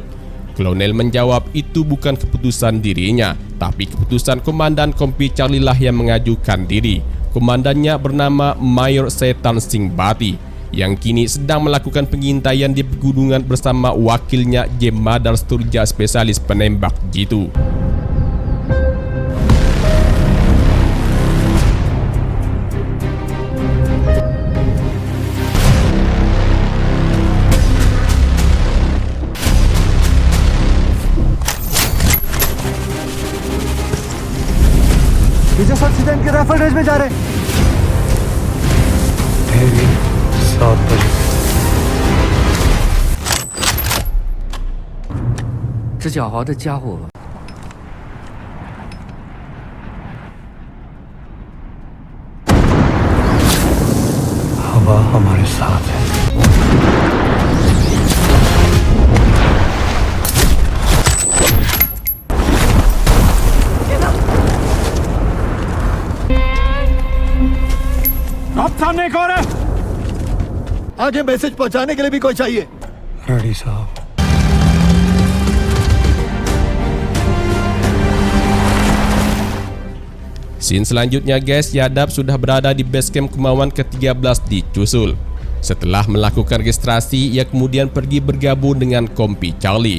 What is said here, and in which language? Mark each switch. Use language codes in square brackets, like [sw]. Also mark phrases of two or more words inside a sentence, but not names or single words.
[id] Kolonel menjawab itu bukan keputusan dirinya, tapi keputusan Komandan Kompi Charlie lah yang mengajukan diri. Komandannya bernama Mayor Setan Singbati, yang kini sedang melakukan pengintaian di pegunungan bersama wakilnya Jemadar Sturja spesialis penembak jitu. [hi] ये जो सब सीधे इनके [en] rifle range [hi] में जा रहे हैं। 7 बजे [zh] 这狡猾的家伙 [hi] हवा हमारे साथ है। आप सामने एक और है। आगे मैसेज पहुंचाने के लिए भी कोई चाहिए। रेडी साहब। [id] Scene selanjutnya guys, Yadab sudah berada di base camp Kumawan ke-13 di Cusul. Setelah melakukan registrasi, ia kemudian pergi bergabung dengan Kompi Charlie.